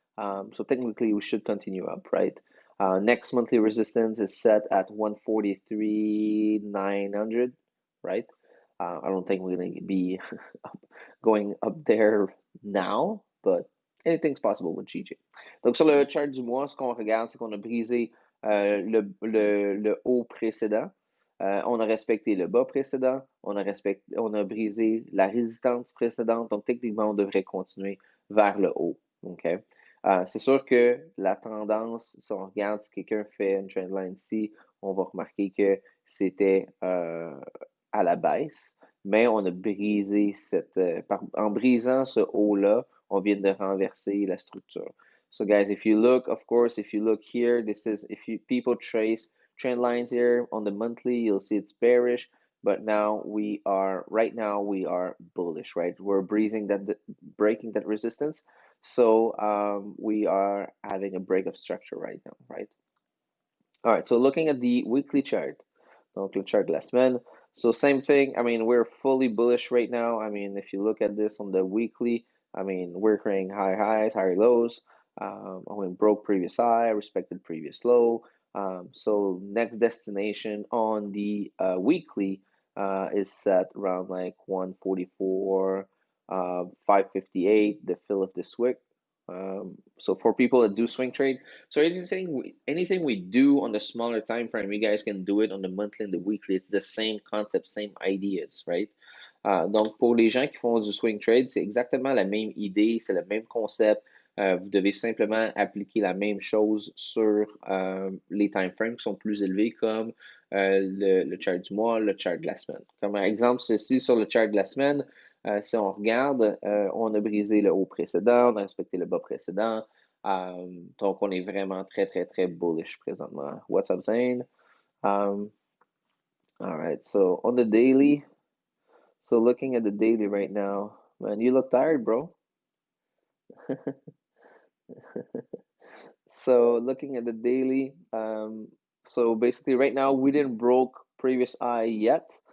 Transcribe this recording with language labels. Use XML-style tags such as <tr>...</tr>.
<en>So technically we should continue up, right? Next monthly resistance is set at 143,900, right? I don't think we're gonna be going up there now, but anything's possible with GJ.</en> <fr>Donc sur le chart du mois, ce qu'on regarde, c'est qu'on a brisé le haut précédent. On a respecté le bas précédent, on a brisé la résistance précédente, donc techniquement, on devrait continuer vers le haut. OK? C'est sûr que la tendance, si on regarde, si quelqu'un fait une trendline ici, on va remarquer que c'était à la baisse, mais on a brisé en brisant ce haut-là, on vient de renverser la structure.</fr> <en>So guys, if you look, of course, if you look here, this is, if you people trace trend lines here on the monthly, you'll see it's bearish, but right now we are bullish, right? We're breaking that resistance. So we are having a break of structure right now, right? All right, so looking at the weekly chart,</en> <fr>donc le chart de la semaine.</fr> <en>So same thing, I mean, we're fully bullish right now. I mean, if you look at this on the weekly, I mean, we're creating high highs, higher lows. We broke previous high, respected previous low. So next destination on the weekly is set around like 144, 558, the fill of this wick. So for people that do swing trade, so anything we do on the smaller time frame, you guys can do it on the monthly and the weekly. It's the same concept, same ideas, right?</en> <fr>Donc pour les gens qui font du swing trade, c'est exactement la même idée, c'est le même concept. Vous devez simplement appliquer la même chose sur les time frames qui sont plus élevés, comme le chart du mois, le chart de la semaine. Comme exemple, ceci sur le chart de la semaine, si on regarde, on a brisé le haut précédent, on a respecté le bas précédent. Donc, on est vraiment très, très, très bullish présentement.</fr> <en>What's up, Zane? All right, so on the daily, so looking at the daily right now, man, you look tired, bro. So looking at the daily, so basically right now we didn't broke previous high yet.</en>